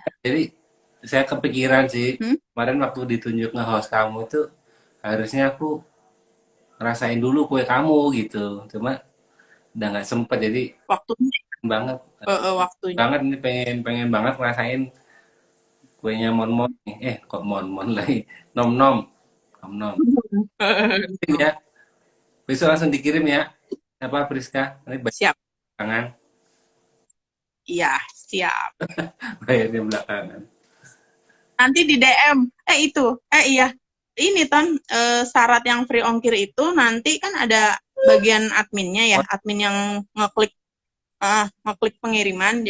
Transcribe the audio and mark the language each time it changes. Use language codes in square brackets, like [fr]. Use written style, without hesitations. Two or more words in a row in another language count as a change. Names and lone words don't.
[id] jadi saya kepikiran sih, kemarin waktu ditunjuk nge-host kamu itu harusnya aku ngerasain dulu kue kamu gitu. Cuma udah nggak sempet, jadi Waktunya banget waktunya. banget ini pengen banget ngerasain kuenya Mon Mon nih. Kok Mon Mon lagi? Nom Nom. Nom Nom. Kirim ya. Besok langsung dikirim ya. Apa Priska? Nanti Siap. belakangan. Iya, siap. Bayarnya belakangan. Nanti di DM. Iya. Ini Ton, syarat yang free ongkir itu nanti kan ada bagian adminnya ya, admin yang ngeklik pengiriman.